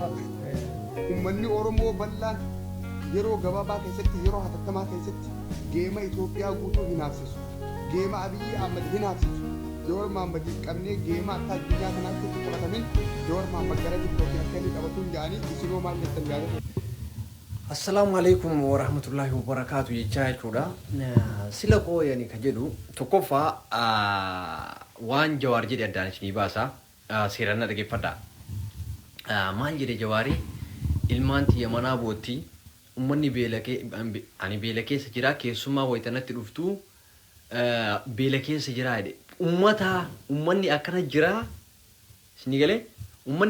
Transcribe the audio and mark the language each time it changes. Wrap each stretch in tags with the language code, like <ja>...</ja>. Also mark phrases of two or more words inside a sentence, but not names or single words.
<om>ummanni oromoo bal'aan yeroo gabaabaa keessatti yeroo hatattamaa keessatti geema Itoophiyaa guutuu hinaafsisu geema Abiyyi Ahmad hinaafsisu Jowaar Mohaammed qabnee geema akka addunyaa kanaatti itti qabatamin Jowaar Mohaammed gara Itoophiyaa akka inni qabatuun jedhanii isinoo maal jettan yaadatu.</om> <ar>السلام عليكم ورحمة الله وبركاته</ar> <om>jechaa jechuudha. Sila koo yani ka jedhu tokkoffaa waan Jawaar jedhe addaan isinii baasa seeraan dhaggeeffadha. Maal jedhe Jawaari ilmaan tiyya manaa bootti ummanni ani beela keessa jira keessumaa waytanatti dhuftu beela keessa jira jedhe ummanni akkana jira isinii galee ummanni</om>